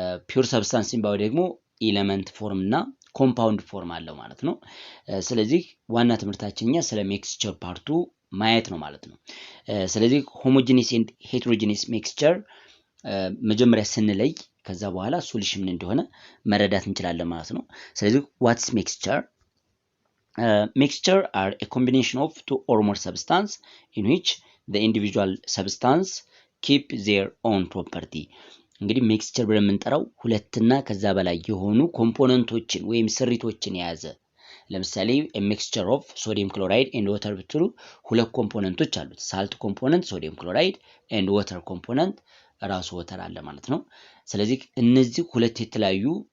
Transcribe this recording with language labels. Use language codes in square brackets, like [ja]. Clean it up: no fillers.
[am] ፒውር ሰብስታንስ የሚባለው ደግሞ ኤሌመንት ፎርም እና ኮምፓውንድ ፎርም አለው ማለት ነው። ስለዚህ ዋና ትምህርታችንኛ ስለ ሚክስቸር ፓርቱ ማየት ነው ማለት ነው። ስለዚህ ሆሞጂኒስ ኤንድ ሄትሮጂኒስ ሚክስቸር መጀመሪያ ስንለይ ከዛ በኋላ ሶሉሽን ምን እንደሆነ መረዳት እንችላለን ማለት ነው። ስለዚህ ዋትስ ሚክስቸር? [en] Mixture are a combination of two or more substances in which the individual substance keep their own property. [am] እንግዲህ ሚክስቸር ብለን የምንጠራው ሁለትና ከዛ በላይ የሆኑ ኮምፖነንቶችን ወይም ስሪቶችን የያዘ። ለምሳሌ ሚክስቸር ኦፍ ሶዲየም ክሎራይድ ኤንድ ዋተር ብትሉ ሁለት ኮምፖነንቶች አሉት። ሳልት ኮምፖነንት ሶዲየም ክሎራይድ ኤንድ ዋተር ኮምፖነንት ራሱ ወተር አለ ማለት ነው። ስለዚህ እነዚህ ሁለት የተለያዩ